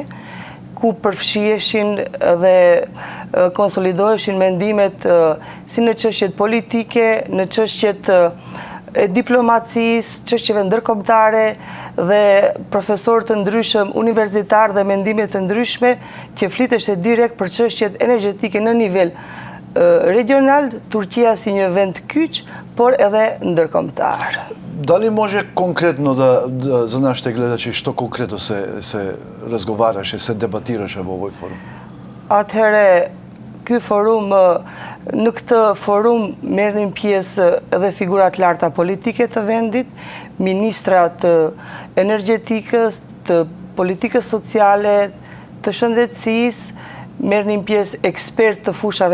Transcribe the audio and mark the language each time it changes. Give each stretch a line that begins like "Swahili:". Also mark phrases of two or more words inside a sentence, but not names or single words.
Albanian: ku përfshiheshin dhe konsolidoheshin mendimet si në çështjet politike, në çështjet e diplomacisë, çështjeve ndërkombëtare dhe profesorë të ndryshëm universitar dhe mendime të ndryshme që fliteshe direkt për çështjet energjetike në nivel regional, Turqia si një vend kyç, por edhe ndërkombëtar.
Macedonian: Дали може конкретно за нашите гледачи, што конкретно се разговараше, се дебатираше во овој форум?
Albanian: Atëhere, ky forum, në këtë forum merrnin pjesë edhe figurat larta politike të vendit, ministra të energjetikës, të politikës sociale, të shëndetësisë, merrnin pjesë ekspert të fushave